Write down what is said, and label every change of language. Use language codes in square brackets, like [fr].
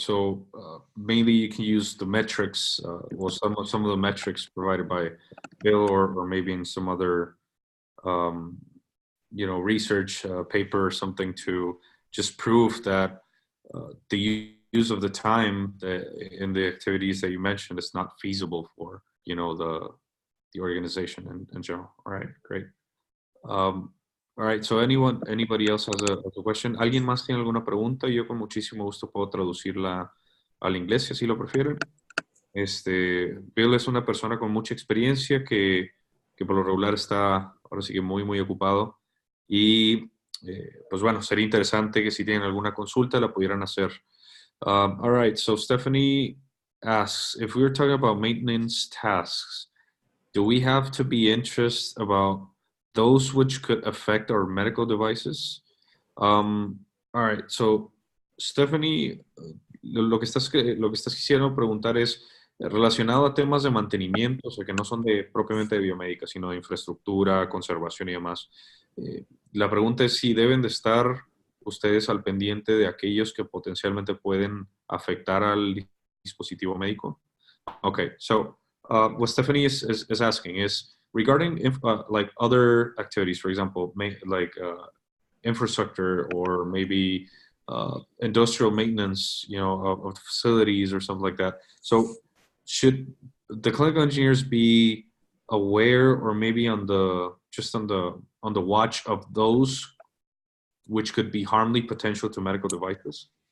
[en] So mainly you can use the metrics, or some of the metrics provided by Bill, or maybe in some other, research paper or something to just prove that the use of the time in the activities that you mentioned is not feasible for the organization in general. All right, great. All right, so anybody else has a question? [es] ¿Alguien más tiene alguna pregunta? Yo con muchísimo gusto puedo traducirla al inglés si así lo prefieren. Bill es una persona con mucha experiencia que por lo regular está ahora sí que muy, muy ocupado. Y pues bueno, sería interesante que si tienen alguna consulta la pudieran hacer. [en] All right, so Stephanie asks, if we were talking about maintenance tasks, do we have to be interested about those which could affect our medical devices? All right, so [es] Stephanie, lo que estás quisiendo preguntar es relacionado a temas de mantenimiento, o sea, que no son propiamente de biomédica, sino de infraestructura, conservación y demás. La pregunta es si deben de estar ustedes al pendiente de aquellos que potencialmente pueden afectar al dispositivo médico. [en] Okay, so what Stephanie is asking is regarding like other activities, for example, infrastructure or maybe industrial maintenance, of the facilities or something like that. So should the clinical engineers be aware or maybe on the watch of those which could be harmly potential to medical devices?